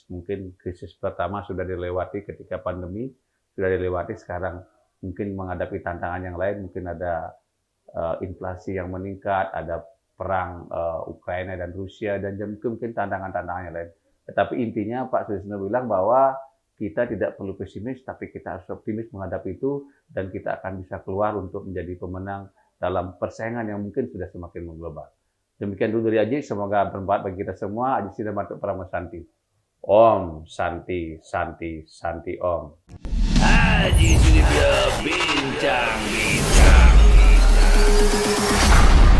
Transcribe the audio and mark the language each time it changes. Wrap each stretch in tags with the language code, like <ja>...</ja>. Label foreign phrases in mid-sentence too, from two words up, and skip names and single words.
<id>Mungkin krisis pertama sudah dilewati ketika pandemi, sudah dilewati, sekarang mungkin menghadapi tantangan yang lain, mungkin ada inflasi yang meningkat, ada perang Ukraina dan Rusia, dan mungkin tantangan-tantangan yang lain. Tetapi intinya Pak Susisno bilang bahwa kita tidak perlu pesimis, tapi kita harus optimis menghadapi itu, dan kita akan bisa keluar untuk menjadi pemenang dalam persaingan yang mungkin sudah semakin mengglobal. Demikian dulu dari Aji, semoga bermanfaat bagi kita semua.</id> <ban>Aji Sida Matuk Parama Santi.</ban> <sa>Om Santi, Santi, Santi Om.</sa> <id>Aji Studio Bincang-Bincang.</id>